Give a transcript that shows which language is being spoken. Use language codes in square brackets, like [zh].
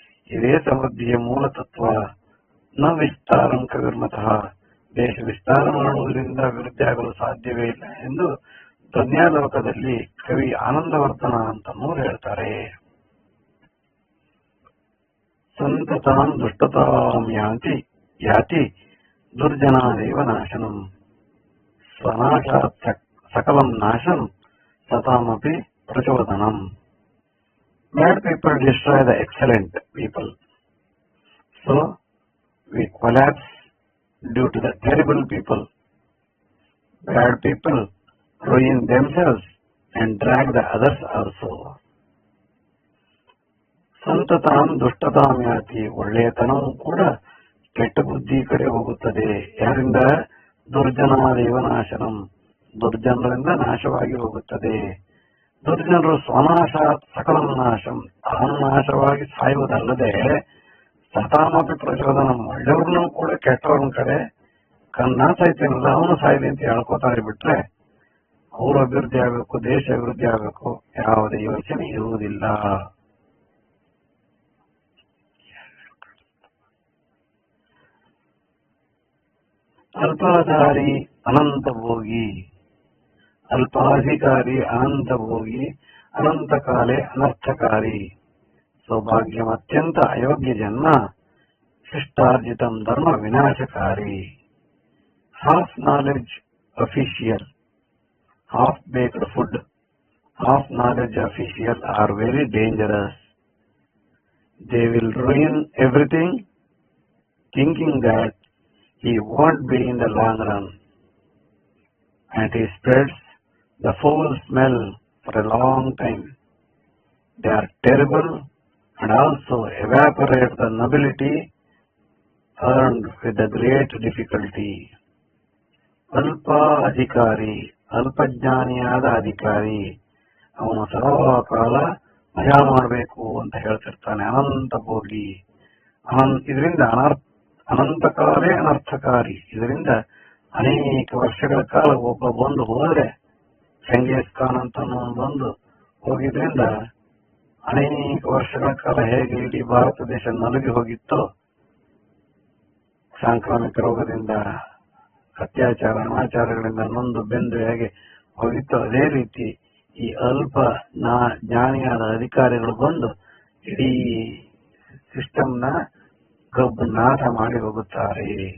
[kn] ಇದೇ ಸಮೃದ್ಧಿಯ ಮೂಲ ತತ್ವ. [sa] ನ ವಿಸ್ತಾರಂ ಕವಿರ್ಮತಃ, [kn] ದೇಶ ವಿಸ್ತಾರ ಮಾಡುವುದರಿಂದ ಅಭಿವೃದ್ಧಿ ಆಗಲು ಸಾಧ್ಯವೇ ಇಲ್ಲ ಎಂದು ಧ್ವನ್ಯಾಲೋಕದಲ್ಲಿ ಕವಿ ಆನಂದವರ್ಧನ ಅಂತ ಹೇಳ್ತಾರೆ. [sa] ಸಂತತಾಂ ದುಷ್ಟತಾಂ ಯಾತಿ ದುರ್ಜನಾದೇವ ನಾಶನಂ, ಸ್ವನಾಶಾತ್ ಸಕಲಂ ನಾಶಂ ಸತಾಮಪಿ ಪ್ರಚೋದನಂ. [en] Bad people destroy the excellent people. So we collapse due to the terrible people. Bad people ruin themselves and drag the others also. [sa] ಸಂತತಾಂ ದುಷ್ಟತಾಂ ಯಾತಿ, [kn] ಒಳ್ಳೆಯತನವೂ ಕೂಡ ಕೆಟ್ಟ ಬುದ್ಧಿ ಕಡೆ ಹೋಗುತ್ತದೆ. ಯಾರಿಂದ? [sa] ದುರ್ಜನಾದೇವ ನಾಶನಂ, [kn] ದುರ್ಜನರಿಂದ ನಾಶವಾಗಿ ಹೋಗುತ್ತದೆ. ದುರ್ಜನರು [sa] ಸ್ವನಾಶಾತ್ ಸಕಲಂ ನಾಶಂ, [kn] ತಾನು ನಾಶವಾಗಿ ಸಾಯುವುದಲ್ಲದೆ [sa] ಸತಾಮಪಿ ಪ್ರಚೋದನಂ, [kn] ಒಳ್ಳೆಯವ್ರನ್ನೂ ಕೂಡ ಕೆಟ್ಟವ್ರನ್ನ ಕಡೆ ನಾ ಸಾಯ್ತೇನಲ್ಲ ಅವನು ಸಾಯ್ಲಿ ಅಂತ ಹೇಳ್ಕೋತಾರೆ. ಬಿಟ್ರೆ ಅವರು ಅಭಿವೃದ್ಧಿ ಆಗಬೇಕು, ದೇಶ ಅಭಿವೃದ್ಧಿ ಆಗಬೇಕು, ಯಾವುದೇ ಯೋಚನೆ ಇರುವುದಿಲ್ಲ. [sa] ಅಲ್ಪಾಧಾರಿ ಅನಂತಭೋಗಿ, ಅಲ್ಪಾಧಿಕಾರಿ ಅನಂತಭೋಗಿ, ಅನಂತಕಾಲೇ ಅನರ್ಥಕಾರಿ. ಸೌಭಾಗ್ಯಂ ಅತ್ಯಂತ ಅಯೋಗ್ಯ ಜನ್ಮ, ಶಿಷ್ಟಾರ್ಜಿತಂ ಧರ್ಮ ವಿನಾಶಕಾರಿ. [en] Half knowledge official, half baked food, half knowledge official are very dangerous. They will ruin everything, thinking that he won't be in the long run, and he spreads the foul smell for a long time. They are terrible and also evaporate the nobility earned with the great difficulty. [kn] ಅಲ್ಪ ಅಧಿಕಾರಿ, ಅಲ್ಪಜ್ಞಾನಿಯಾದ ಅಧಿಕಾರಿ, ಅವನು ಸರ್ವಕಾಲ ಮಜಾ ಮಾಡಬೇಕು ಅಂತ ಹೇಳ್ತಿರ್ತಾನೆ. [sa] ಅನಂತ ಭೋಗಿ, ಇದರಿಂದ ಅನಂತಕಾಲೇ ಅನರ್ಥಕಾರಿ. [kn] ಇದರಿಂದ ಅನೇಕ ವರ್ಷಗಳ ಕಾಲ ಒಬ್ಬ ಬಂದು ಹೋದ್ರೆ, ಚೆಂಗೀಸ್ ಖಾನ್ ಅಂತ ಬಂದು ಹೋಗಿದ್ರಿಂದ ಅನೇಕ ವರ್ಷಗಳ ಕಾಲ ಹೇಗೆ ಇಡೀ ಭಾರತ ದೇಶ ನಲುಗಿ ಹೋಗಿತ್ತೋ, ಸಾಂಕ್ರಾಮಿಕ ರೋಗದಿಂದ, ಅತ್ಯಾಚಾರ ಅನಾಚಾರಗಳಿಂದ ನೊಂದು ಬೆಂದು ಹೇಗೆ ಹೋಗಿತ್ತು, ಅದೇ ರೀತಿ ಈ ಅಲ್ಪ ಜ್ಞಾನಿಯಾದ ಅಧಿಕಾರಿಗಳು ಬಂದು ಇಡೀ ಸಿಸ್ಟಮ್ನ ನಾಶ ಮಾಡಿ ಹೋಗುತ್ತಾರೆ.